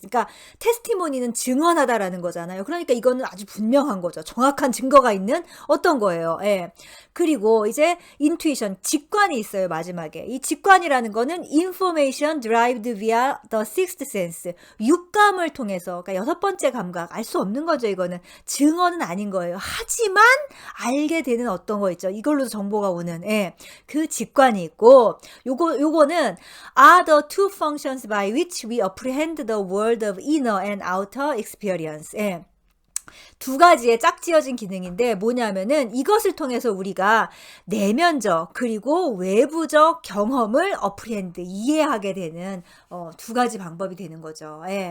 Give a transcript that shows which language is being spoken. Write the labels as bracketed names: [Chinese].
[Korean] 그러니까 테스티모니는 증언하다라는 거잖아요. 그러니까 이거는 아주 분명한 거죠. 정확한 증거가 있는 어떤 거예요. 그리고 이제 intuition, 직관이 있어요. 마지막에. 이 직관이라는 거는 [English] information derived via the sixth sense. [Korean] 육감을 통해서, 그러니까 여섯 번째 감각, 알 수 없는 거죠. 이거는 증언은 아닌 거예요. 하지만 알게 되는 어떤 거 있죠. 이걸로 정보가 오는 그 직관이 있고, 요거는 [English] are the two functions by which we apprehend the world of inner and outer experience. [Korean] 두 가지의 짝지어진 기능인데 뭐냐면은 이것을 통해서 우리가 내면적 그리고 외부적 경험을 어프리헨드 이해하게 되는 두 가지 방법이 되는 거죠.